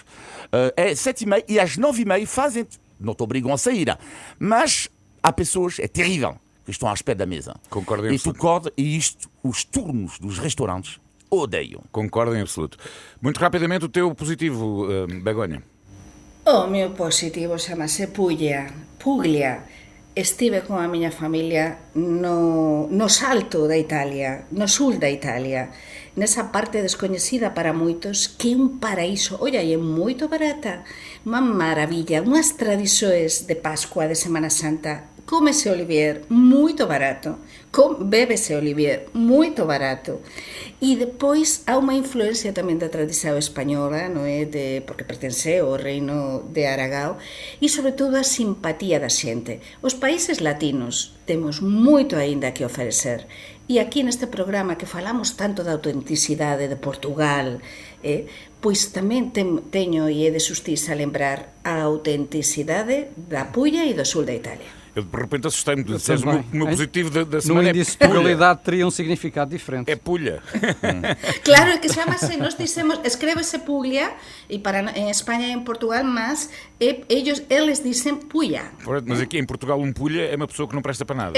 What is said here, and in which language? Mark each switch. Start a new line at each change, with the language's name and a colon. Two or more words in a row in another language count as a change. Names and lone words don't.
Portuguese: É 7h30 e às 9h30 fazem-te, não te obrigam a sair. Mas há pessoas, é terrível, que estão à espera da mesa. Concordo em absoluto. Os turnos dos restaurantes odeiam. Concordo em absoluto. Muito rapidamente, o teu positivo, Begonha. O meu positivo chama-se Puglia.
Galician: Estive con a miña familia no salto da Italia, no sul da Italia, nesa parte descoñecida para moitos, que é un paraíso. Olla, é moito barata, unha maravilla, unhas tradições de Pascua, de Semana Santa. Cómese Olivier, moito barato. Bébese Olivier, moito barato. E depois há unha influencia tamén da tradición española, non é? Porque pertence ao reino de Aragao, e sobre todo a simpatía da xente. Os países latinos temos moito aínda que ofrecer. E aquí neste programa que falamos tanto da autenticidade de Portugal, pois tamén teño e é de xustiza lembrar a autenticidade da Pulla e do sul da Italia.
Portuguese: Eu de repente assustei-me. Eu Disseste, também. o meu positivo da No semana índice de é pulha. probabilidade teria um significado diferente. É pulha. Claro, é que chamase, nós dicemos, escreve-se Puglia, e em Espanha e em Portugal, mas eles dizem Puya. Mas aqui em Portugal um pulha é uma pessoa que não presta para nada.